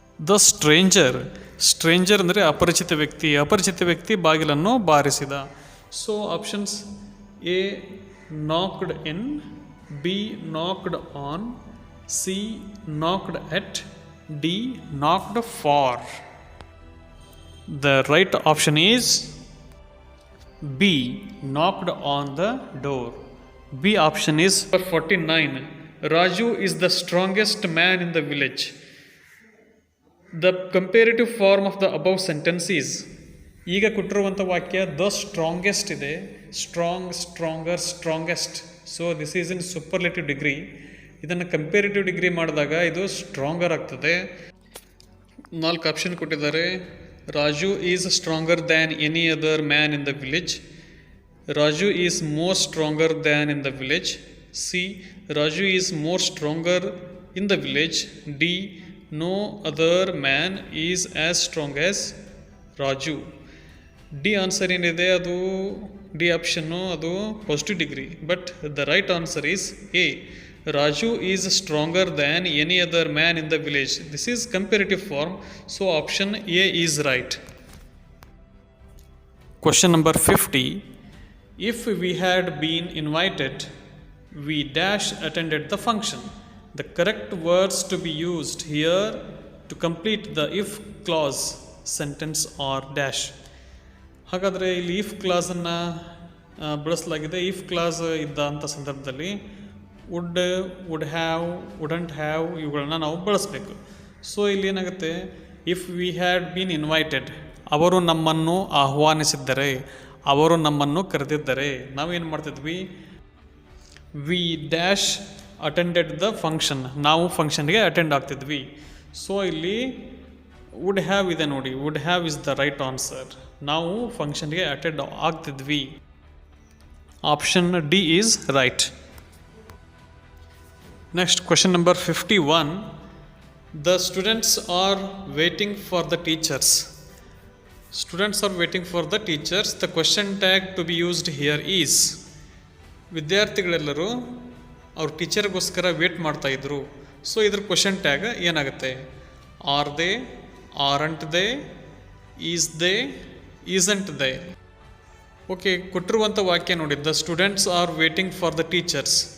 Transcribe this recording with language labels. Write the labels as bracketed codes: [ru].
[kn] The stranger ಅಂದರೆ ಅಪರಿಚಿತ ವ್ಯಕ್ತಿ ಬಾಗಿಲನ್ನು ಬಾರಿಸಿದ. [en] So options A knocked in, B knocked on, C knocked at, D knocked for. The right option is B knocked on the door. B option is 49. Raju is the strongest man in the village. The comparative form of the above sentence is. [kn] ಈಗ ಕೊಟ್ಟಿರುವಂಥ ವಾಕ್ಯ the strongest ಇದೆ, strong, stronger, strongest. [en] So this is in superlative degree. [kn] ಇದನ್ನು comparative degree ಮಾಡಿದಾಗ ಇದು stronger ಆಗ್ತದೆ. 4 option ಕೊಟ್ಟಿದ್ದಾರೆ. [en] Raju is stronger than any other man in the village. Raju is more stronger than in the village. C Raju is more stronger in the village. D no other man is as strong as Raju. [kn] D answer ಏನಿದೆ ಅದು D option ಅದು positive degree. [en] But the right answer is A. Raju is stronger than any other man in the village. This is comparative form. So option A is right. Question number 50. If we had been invited, we dash attended the function. The correct words to be used here to complete the if clause sentence are dash. [kn] ಹಾಗಾದರೆ ಇಲ್ಲಿ if ಕ್ಲಾಸನ್ನು ಬಳಸಲಾಗಿದೆ. If clause ಇದ್ದಂಥ ಸಂದರ್ಭದಲ್ಲಿ would have, wouldn't have ಇವುಗಳನ್ನ ನಾವು ಬಳಸಬೇಕು. So ಇಲ್ಲಿ ಏನಾಗುತ್ತೆ, [en] if we had been invited, [kn] ಅವರು ನಮ್ಮನ್ನು ಆಹ್ವಾನಿಸಿದ್ದರೆ, ಅವರು ನಮ್ಮನ್ನು ಕರೆದಿದ್ದರೆ ನಾವೇನು ಮಾಡ್ತಿದ್ವಿ, [en] we dash attended the function, [kn] ನಾವು ಫಂಕ್ಷನ್ಗೆ ಅಟೆಂಡ್ ಆಗ್ತಿದ್ವಿ. ಸೊ ಇಲ್ಲಿ ವುಡ್ ಹ್ಯಾವ್ ಇದೆ ನೋಡಿ, [en] Would have is the right answer. [kn] ನಾವು ಫಂಕ್ಷನ್ಗೆ attend ಆಗ್ತಿದ್ವಿ. [en] Option D is right. Next, question number 51. The students are waiting for the teachers. Students are waiting for the teachers. The question tag to be used here is. [kn] ವಿದ್ಯಾರ್ಥಿಗಳೆಲ್ಲರೂ ಅವ್ರ ಟೀಚರ್ಗೋಸ್ಕರ wait ಮಾಡ್ತಾಯಿದ್ರು. So ಇದ್ರ question tag ಏನಾಗುತ್ತೆ, [en] Are they, aren't they, is they, isn't they. [kn] Okay, ಕೊಟ್ಟಿರುವಂಥ ವಾಕ್ಯ ನೋಡಿ, [en] The students are waiting for the teachers.